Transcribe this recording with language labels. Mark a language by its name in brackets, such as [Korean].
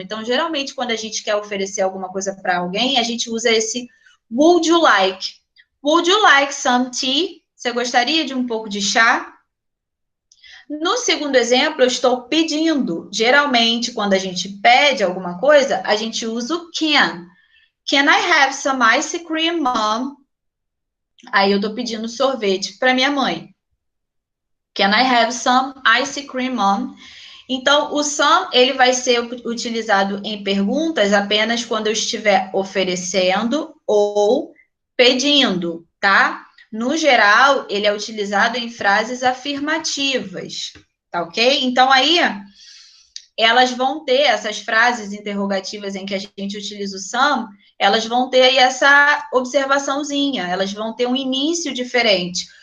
[Portuguese] Então, geralmente, quando a gente quer oferecer alguma coisa para alguém, a gente usa esse [English] would you like? Would you like some tea? [Portuguese] Você gostaria de um pouco de chá? No segundo exemplo, eu estou pedindo. Geralmente, quando a gente pede alguma coisa, a gente usa o can. [English] Can I have some ice cream, mom? [Portuguese] Aí eu estou pedindo sorvete para minha mãe. [English] Can I have some ice cream, mom? [Portuguese] Então, o some, ele vai ser utilizado em perguntas apenas quando eu estiver oferecendo ou pedindo, tá? No geral, ele é utilizado em frases afirmativas, tá ok? Então, aí, elas vão ter essas frases interrogativas em que a gente utiliza o some, elas vão ter aí essa observaçãozinha, elas vão ter um início diferente.